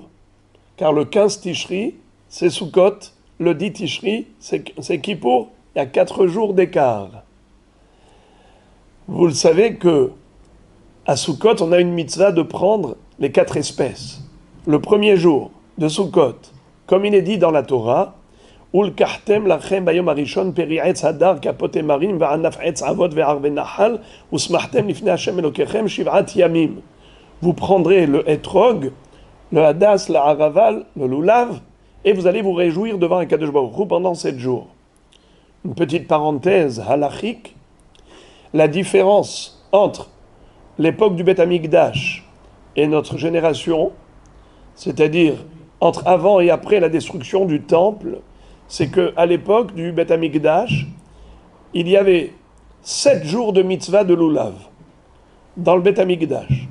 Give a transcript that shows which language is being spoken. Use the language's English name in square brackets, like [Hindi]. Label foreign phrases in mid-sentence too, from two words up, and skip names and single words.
[French] Car le 15 Tishri, c'est Sukkot. Le 10 Tishri, c'est Kippour. Il y a 4 jours d'écart. Vous le savez que à Sukkot, on a une mitzvah de prendre les 4 espèces. Le premier jour de Sukkot, comme il est dit dans la Torah, [Hebrew] ולקחתם לכם ביום הראשון פרי עץ הדר כפות תמרים וענף עץ עבות וערבי נחל ושמחתם לפני ה' אלוקיכם שבעת ימים. [French] Vous prendrez le etrog, le hadas, la haraval, le lulav, et vous allez vous réjouir devant un [Hebrew] קדוש ברוך הוא [French] pendant 7 jours. Une petite parenthèse halachique, la différence entre l'époque du Beth Amikdash et notre génération, c'est-à-dire entre avant et après la destruction du temple, c'est qu'à l'époque du Beth Amikdash, il y avait 7 jours de mitzvah de lulav dans le Beth Amikdash.